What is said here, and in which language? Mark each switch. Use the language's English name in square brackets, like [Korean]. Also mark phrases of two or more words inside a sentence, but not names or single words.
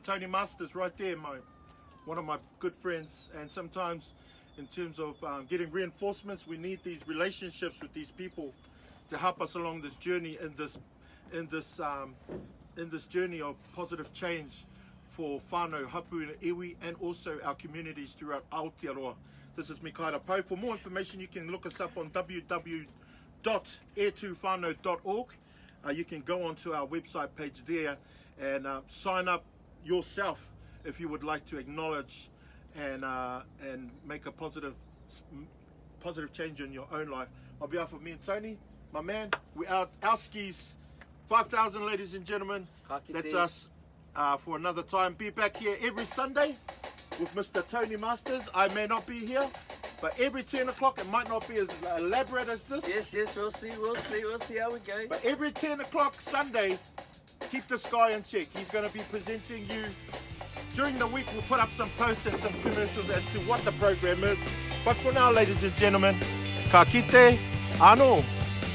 [English] Tony Masters right there, one of my good friends, and sometimes in terms of getting reinforcements, we need these relationships with these people to help us along this journey in this journey of positive change for whānau, hapu, and iwi, and also our communities throughout Aotearoa. This is Mikaira Pou. For more information, you can look us up on www.etufano.org. You can go onto our website page there and sign up yourself if you would like to acknowledge and make a positive change in your own life. On behalf of me and Tony, my man, we're out. Our skis, 5,000, ladies and gentlemen. [Māori] Ka kite. [English] That's us for another time. Be back here every Sunday with Mr. Tony Masters. I may not be here, but every 10 o'clock, it might not be as elaborate as this. Yes, we'll see how we go. But every 10 o'clock Sunday, keep this guy in check. He's going to be presenting you. During the week, we'll put up some posts and some commercials as to what the program is. But for now, ladies and gentlemen, [Māori] ka kite, anō.